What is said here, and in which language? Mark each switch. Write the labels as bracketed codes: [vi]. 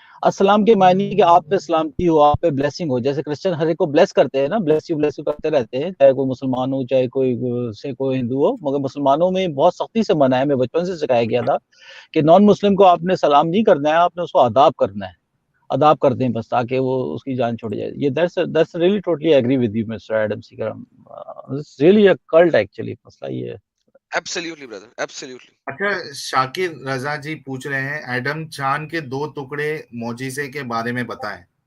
[ur] السلام کے معنی کہ آپ پہ سلامتی ہو, آپ پہ بلیسنگ ہو. جیسے کرسچن ہر ایک کو بلیس کرتے ہیں نا, بلیس یو کرتے رہتے ہیں, چاہے کوئی مسلمان ہو چاہے کوئی ہندو ہو. مگر مسلمانوں میں بہت سختی سے منع ہے. میں بچپن سے سکھایا گیا تھا کہ نان مسلم کو آپ نے سلام نہیں کرنا ہے, آپ نے اس کو آداب کرنا ہے. آداب کرتے ہیں بس تاکہ وہ اس کی جان چھوڑ جائے. [en] یہ that's really totally agree with you Mr. Adam Seeker. It's really a cult actually. [ur] مسئلہ یہ ہے. [en] Absolutely brother, absolutely. [ur] اچھا, شاکر رضا جی پوچھ رہے ہیں ایڈم چاند کے 2 ٹکڑے معجزے کے بارے میں بتائیں.